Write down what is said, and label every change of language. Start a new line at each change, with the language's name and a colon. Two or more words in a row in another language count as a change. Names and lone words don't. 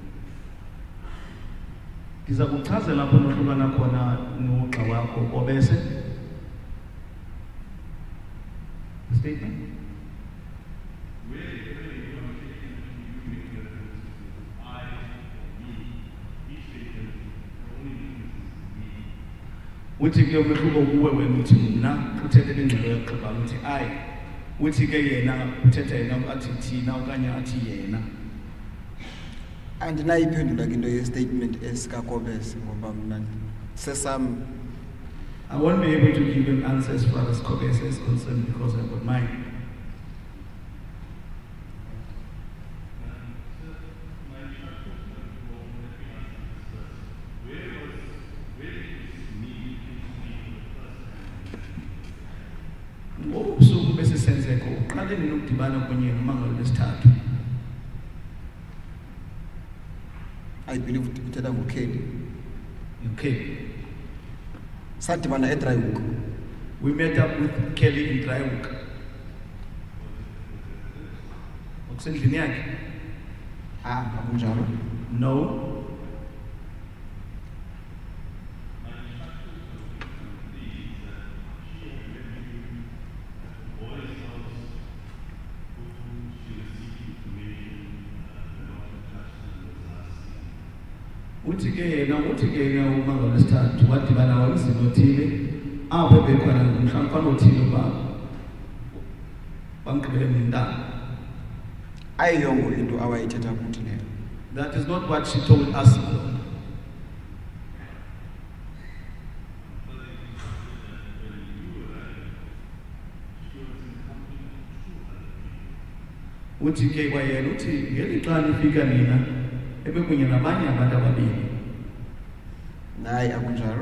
Xhosa: Ndiza kuchazela apho nohlukana khona nogxa wakho obese.
English: The statement.
Xhosa: Uthi ke umehluko kuwe wena uthi mna uthethe ingxelo yaxuba uthi I uthi ke yena uthetha yena athi thina okanye athi yena andinayiphendula ke into ye-statement esikakobese ngoba mna sesam
English: I won't be able to give him answers as far as Kobese is concerned because I've got mine.
Xhosa: Ngobusuku besisenzeko uqale nini ukudibana kunye nomangalo lesithathu?
English: I believe
Xhosa: uthetha ngoKelly. Okay. Sadibana eDryhoek.
English: We met up with Kelly in Dryhoek.
Xhosa: Okusendlini yakhe? Akunjalo.
English: No.
Xhosa: Uthi ke yena umangalo lesithathu wadibana wayizinto othile apho bekhona mhlawumbe othile bamgqibele nentaba. Ayiyongo into awayithetha kuthi leyo.
English: That is not what she told us.
Xhosa: Uthi ke kwayena uthi ngelixa nifika nina ebekunye nabanye abantu ababili. Hayi akunjalo.